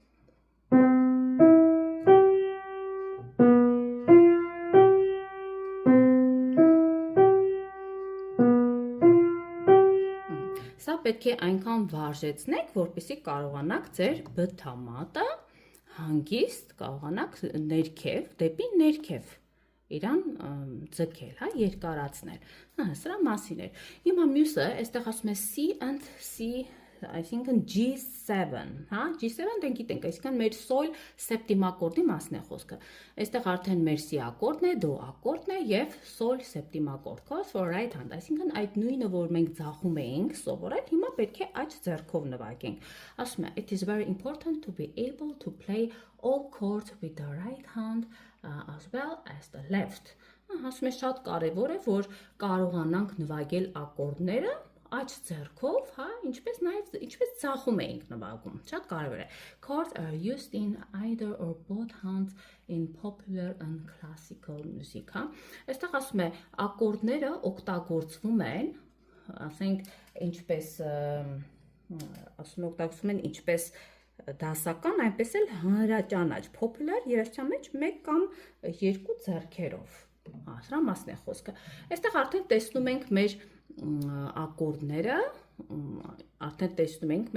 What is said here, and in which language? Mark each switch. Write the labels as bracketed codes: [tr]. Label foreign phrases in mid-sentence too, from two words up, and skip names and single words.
[hy] Սա պետք է այնքան վարժեցնեք, որպեսզի կարողանաք ձեր բթամատը հանգիստ կարողանաք ներքև, դեպի ներքև իրան ձգել, երկարացնել, սրա մասին էր, հիմա մյուսը, այստեղ ասում է [en] C and C, [hy] այսինքն G7, G7 դենք գիտենք, այսինքն մեր սոլ սեպտիմ ակորդի մասն է խոսքը, այստեղ արդեն մեր C ակորդն է, դո ակորդն է և սոլ սեպտիմ ակորդ, [en] chord for right hand, [hy] այսինքն այդ նույնը, որ մենք ձախում էինք սովորել, հիմա պետք է աջ ձեռքով նվագենք, ասում է, [en] it is very important to be able to play all chords with the right hand as well as the left, [hy] ասում է շատ կարևոր է, որ կարողանանք նվագել ակորդները աջ ձեռքով, ինչպես ձախում էինք նվագում, շատ կարևոր է, [en] chords are used in either or both hands in popular and classical music, [hy] այստեղ ասում է, ակորդները օգտագործվում են, ասենք, ինչպես, ասում է օգտագործվում են, ինչպես դասական, այնպես էլ հանրաճանաչ, popular երաժշտության մեջ 1 կամ 2 ձեռքերով։ Սրա մասն է խոսքը։ Այստեղ արդեն տեսնում ենք մեր ակորդները, արդեն տեսնում ենք